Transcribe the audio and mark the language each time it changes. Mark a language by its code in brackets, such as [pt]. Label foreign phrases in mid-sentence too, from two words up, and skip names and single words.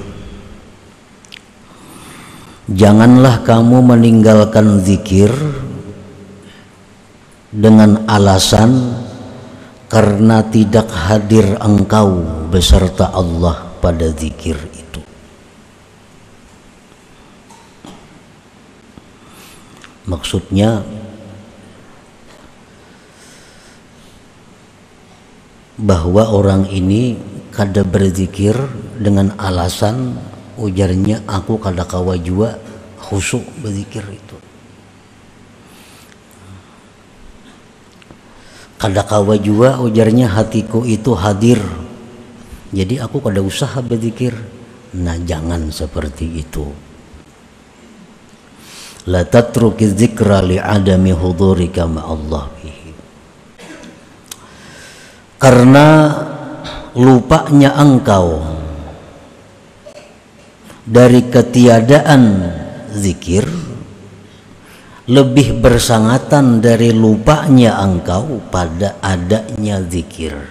[id] Janganlah kamu meninggalkan zikir dengan alasan karena tidak hadir engkau beserta Allah pada zikir itu. [bjn] Maksudnya, bahwa orang ini kada berzikir dengan alasan ujarnya aku kada kawa jua khusyuk berzikir itu. Kada kawa jua ujarnya hatiku itu hadir, jadi aku kada usaha berzikir. [id] Nah, jangan seperti itu. [ar] La tatruki dzikra li'adami hudurika ma'allah fihi. [id] Karena lupanya engkau dari ketiadaan zikir lebih bersangatan dari lupanya engkau pada adanya zikir.